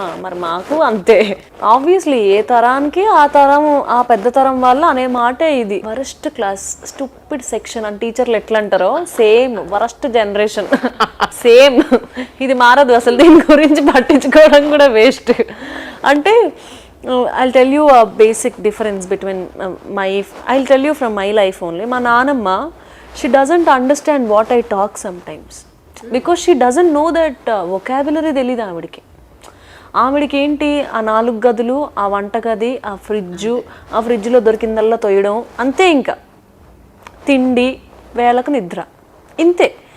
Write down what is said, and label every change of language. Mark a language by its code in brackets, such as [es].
[te] మరి మాకు అంతే. ఆబ్వియస్లీ ఏ తరానికి ఆ పెద్ద తరం వల్ల అనే మాటే ఇది. వరస్ట్ క్లాస్, స్టూపిడ్ సెక్షన్ అని టీచర్లు ఎట్లా అంటారో సేమ్ వరస్ట్ జనరేషన్ సేమ్. ఇది మారదు అసలు, దీని గురించి పట్టించుకోవడం కూడా వేస్ట్. అంటే [en] I'll tell you a basic difference between I'll tell you from my life only. [te] మా నానమ్మ, [en] she doesn't understand what I talk sometimes because she doesn't know that vocabulary [te] తెలీదు ఆవిడకి. ఆవిడకి ఏంటి, ఆ 4 గదులు, ఆ వంటగది, ఆ ఫ్రిడ్జ్లో దొరికిందల్లా తొయ్యడం అంతే. ఇంకా తిండి, వేళకు నిద్ర, ఇంతే.